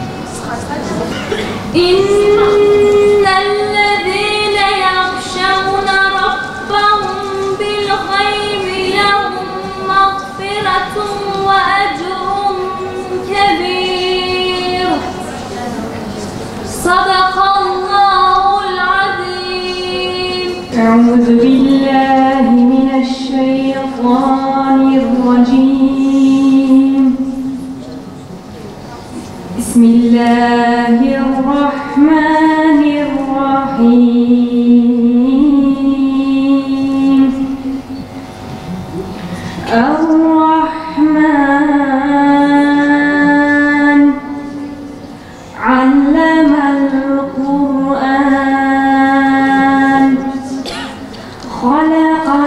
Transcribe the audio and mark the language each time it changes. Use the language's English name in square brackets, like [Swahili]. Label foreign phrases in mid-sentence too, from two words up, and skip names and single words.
[Arabic] إن الذين يخشون ربهم بالغيب لهم مغفرة وأجر كبير. صدق الله العظيم. أعوذ بالله من الشيطان الرجيم. Bismillahirrahmanirrahim. الرحيم الرحمن علم القرآن خلق